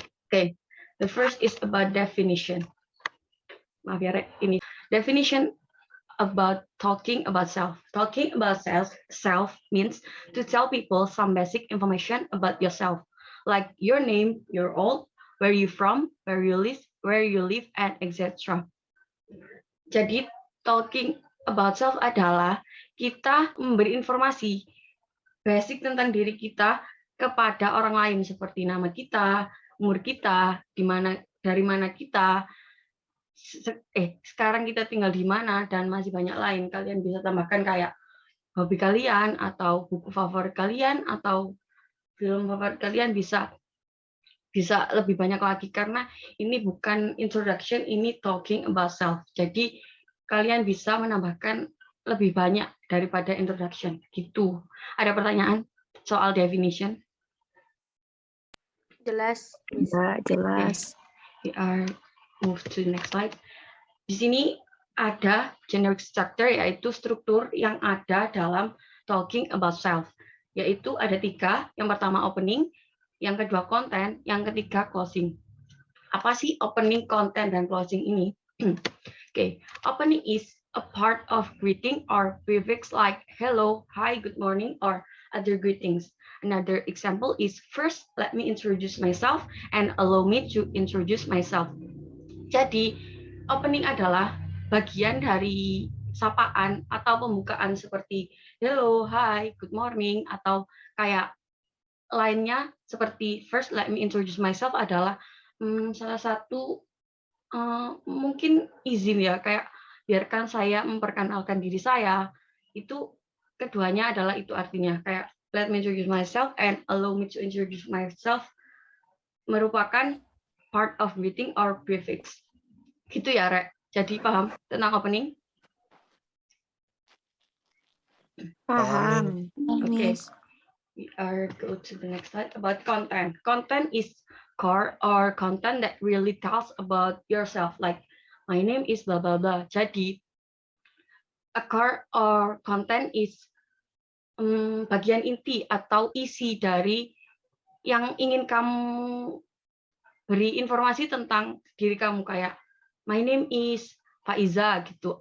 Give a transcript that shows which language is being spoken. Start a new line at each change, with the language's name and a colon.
English: Okay, the first is about definition.
Indonesian: Maaf ya, Rek, ini
English: definition about talking about self. Talking about self means to tell people some basic information about yourself, like your name, your old, where you from, where you live, and etc.
Indonesian: Jadi talking about self adalah kita memberi informasi basic tentang diri kita kepada orang lain, seperti nama kita, umur kita, dari mana kita, sekarang kita tinggal di mana, dan masih banyak lain. Kalian bisa tambahkan kayak hobi kalian, atau buku favorit kalian, atau film favorit kalian, bisa lebih banyak lagi, karena ini bukan introduction, ini talking about self. Jadi kalian bisa menambahkan lebih banyak daripada introduction. Gitu. Ada pertanyaan soal definition? Jelas. Jelas.
English: We are move to the next slide.
Indonesian: Di sini ada generic structure, yaitu struktur yang ada dalam talking about self. Yaitu ada 3. Yang pertama opening, yang kedua content, yang ketiga closing. Apa sih opening, content, dan closing ini? Okay.
English: Opening is a part of greeting or prefix like hello, hi, good morning, or other greetings. Another example is first, let me introduce myself and allow me to introduce myself.
Indonesian: Jadi, opening adalah bagian dari sapaan atau pembukaan seperti hello, hi, good morning, atau kayak lainnya seperti
English: first, let me introduce myself
Indonesian: adalah salah satu mungkin izin ya, kayak biarkan saya memperkenalkan diri saya. Itu keduanya adalah itu artinya kayak
English: let me introduce myself
Indonesian: and allow me to introduce myself merupakan
English: part of greeting or prefix.
Indonesian: Gitu ya, Rek. Jadi paham tentang opening? Paham. Okay.
English: We are go to the next slide about content. Content is core or content that really tells about yourself. Like, my name is blah blah blah.
Indonesian: Jadi,
English: a core or content is
Indonesian: bagian inti atau isi dari yang ingin kamu beri informasi tentang diri kamu, kayak
English: my name is
Indonesian: Faiza gitu.